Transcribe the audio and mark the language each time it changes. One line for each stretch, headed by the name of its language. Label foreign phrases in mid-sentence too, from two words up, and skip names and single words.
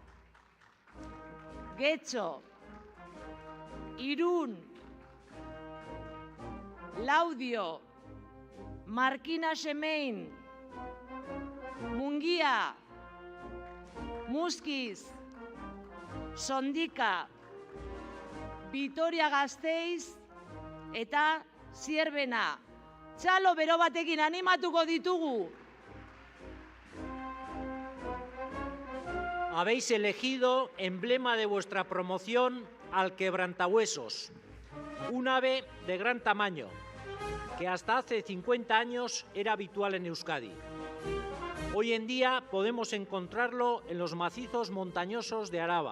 Basque: Getxo, Irún, Laudio, Markina Xemein, Mungia, Muskiz, Sondika, Vitoria-Gasteiz eta Zierbena. Txalo bero batekin animatuko ditugu.
Spanish: Habéis elegido emblema de vuestra promoción al quebrantahuesos, un ave de gran tamaño que hasta hace 50 años era habitual en Euskadi. Hoy en día podemos encontrarlo en los macizos montañosos de Araba.